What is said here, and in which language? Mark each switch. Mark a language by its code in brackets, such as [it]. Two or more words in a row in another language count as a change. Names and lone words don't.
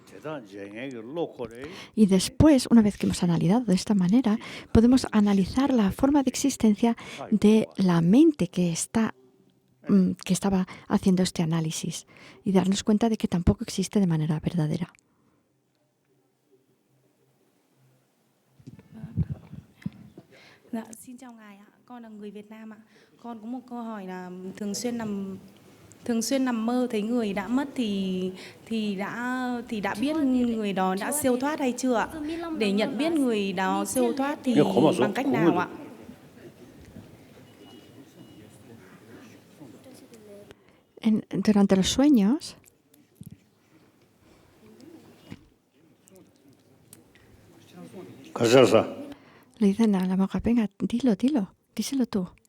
[es] Y después, una vez que hemos analizado de esta manera, podemos analizar la forma de existencia de la mente que estaba haciendo este análisis y darnos cuenta de que tampoco existe de manera verdadera. [vi] Xin chào ngài ạ, con là người Việt Nam ạ. Con có một câu hỏi là thường xuyên nằm mơ thấy người đã mất thì đã biết người đó đã siêu thoát hay chưa ạ? Để nhận biết người đó siêu thoát thì bằng cách nào ạ? [es] Durante los sueños, le dicen a la monja, venga, díselo tú.